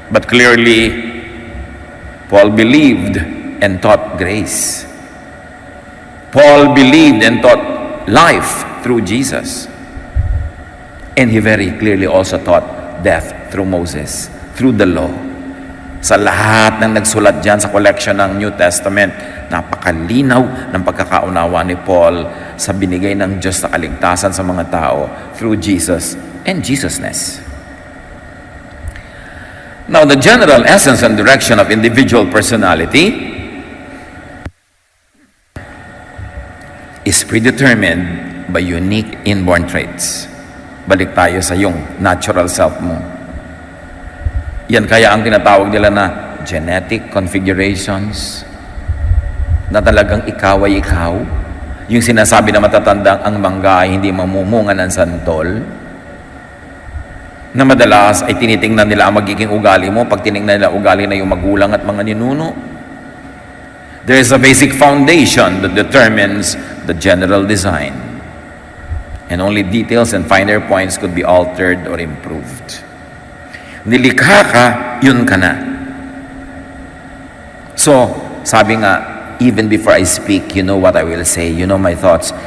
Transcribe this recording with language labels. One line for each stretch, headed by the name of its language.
English: clearly, Paul believed and taught grace. Paul believed and taught life through Jesus. And he very clearly also taught death through Moses, through the law.
Filipino: Sa lahat ng nagsulat dyan sa collection ng New Testament, napakalinaw ng pagkakaunawa ni Paul sa binigay ng Diyos na kaligtasan sa mga tao
English: through Jesus and Jesusness. Now, the general essence and direction of individual personality is predetermined by unique inborn traits.
Filipino: Balik tayo sa yung natural self mo. Yan kaya ang tinatawag nila na genetic configurations, na talagang ikaw ay ikaw. Yung sinasabi na matatandang ang mangga ay hindi mamumunga ng santol, na madalas ay tinitingnan nila ang magiging ugali mo pag tiningnan nila ugali na yung magulang at mga ninuno.
English: There is a basic foundation that determines the general design, and only details and finer points could be altered or improved.
Filipino: Nilikha ka, yun ka na.
English: So,
Filipino: sabi nga,
English: even before I speak, you know what I will say, you know my thoughts.